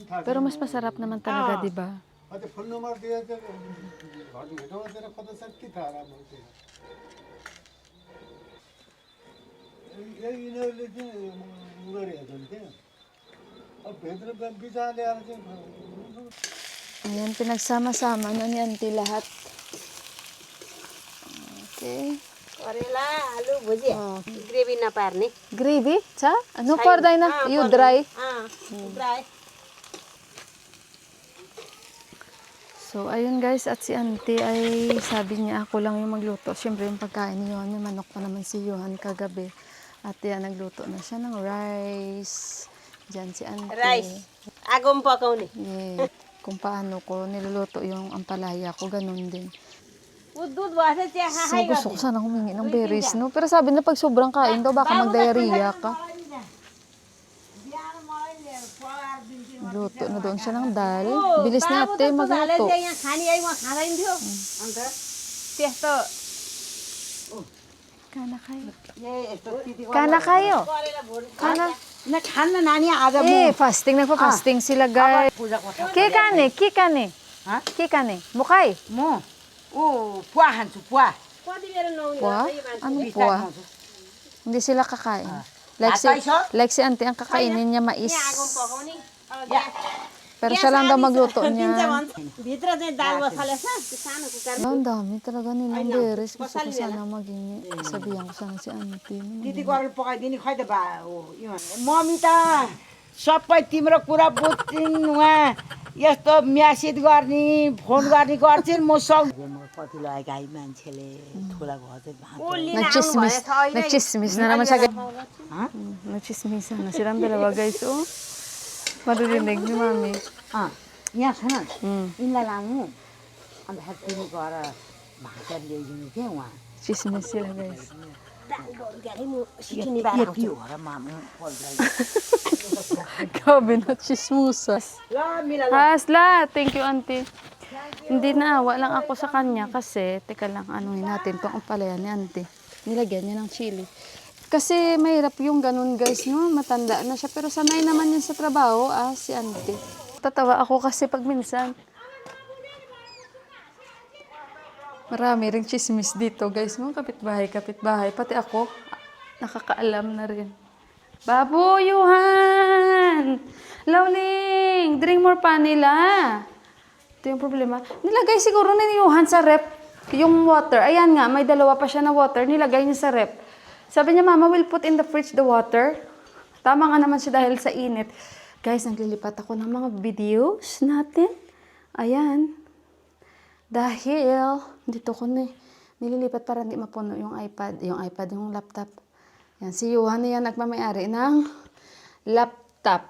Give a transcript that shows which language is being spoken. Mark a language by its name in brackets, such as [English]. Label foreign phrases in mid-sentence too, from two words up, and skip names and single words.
[Filipino] Pero mas masarap naman talaga, di ba? Ayan, pinagsama-sama na ni auntie lahat. Okay. [Nepali] करेला आलू भुजिया ग्रेभी नपार्ने [Filipino] Gravy? Sa? Ano पर्दैन? [English] You dry? फ्राई [Filipino] So, ayun guys, at si auntie ay sabi niya ako lang yung magluto. Siyempre yung pagkain ni Johan, may manok pa naman si Johan kagabi. At yan, nagluto na siya ng rice. Diyan si auntie. [Nepali] राइस आगोमा पकाउने [English] Yeah. [Filipino] Kung paano ko niluluto yung ampalaya ko, ganun din. [Nepali] दुध भएछ चिया खा [Filipino] So, gusto ko sana humingi ng berries, no? Pero sabi na pag sobrang kain daw, baka mag-diarrhea ka. Luto na doon siya ng dal. Bilis na ate magluto. [Nepali] यहाँ खाने आइमा खाँदैन थियो अन्त त्यस्तो Kana kayo. यस्तो Kana kayo. करेला भुट Kana. न खान्न नानी आज म [English] Eh, fasting. [Filipino] Nagpa-fasting sila, guys. [Nepali] पूजा कोठा Kikane, kikane. Ha? Kikane. Mukhay. म ओ पुवा खान्छु पुवा कति बेला नुहाउने [Filipino] Puwa? Anong puwa? Hindi sila kakain. Like si auntie, ang kakainin niya mais. [Nepali] आगोमा पकाउने अब [Filipino] Pero siya lang daw magluto [Nepali] दिन्छ [Filipino] niya. [Nepali] भन्छ भित्र चाहिँ दाल बसाले छ त्यो सानो कुकर [Filipino] Ang dami talaga nilang berries. Gusto ko sana maging sabihan ko sana si auntie. [Nepali] दिदी गरेर पकाइदिने खै त बा हो यो मम्मी त सबै तिम्रो कुरा बुझ्छिन् उहाँ यस्तो म्यासेज गर्ने फोन गर्ने गर्छिन् म सब कति लगाए गाई मान्छेले ठुला घर चाहिँ [Filipino] Nagchismis na naman siya. Nagchismisan na silang dalawa guys. Oh. Maririnig ni mami. [Nepali] यहाँ छैन Hmm. यिनलाई लानु अन्त तिमी गएर भाषा ल्याइदिनु थियो उहाँ [Filipino] Chismis sila guys. [Nepali] यति हो र मामु [Filipino] Grabe na chismusas. [Nepali] ल मिला Hasla, [English] thank you auntie. [Filipino] Hindi naawa lang ako sa kanya kasi, teka lang, anuhin natin itong ampalaya ni auntie. Nilagyan niya ng chili. Kasi mahirap yung ganun guys, no? Matanda na siya. Pero sanay naman yun sa trabaho, si auntie. Tatawa ako kasi pag minsan. Marami ring chismis dito guys. Mga kapitbahay. Pati ako, nakakaalam na rin. Babu, Yuhan! Lawling! [English] Drink more [Filipino] pa nila. Ito yung problema. Nilagay siguro na ni Yuhan sa rep yung water. Ayan nga, may dalawa pa siya na water. Nilagay niya sa rep. Sabi niya, Mama, [English] we'll put in the fridge the water. [Filipino] Tama nga naman siya dahil sa init. Guys, naglilipat ako ng mga videos natin. Ayan. Dahil, dito ko nililipat para hindi mapuno yung iPad. Yung laptop. Yan, si Johan na yan nagmamayari ng laptop.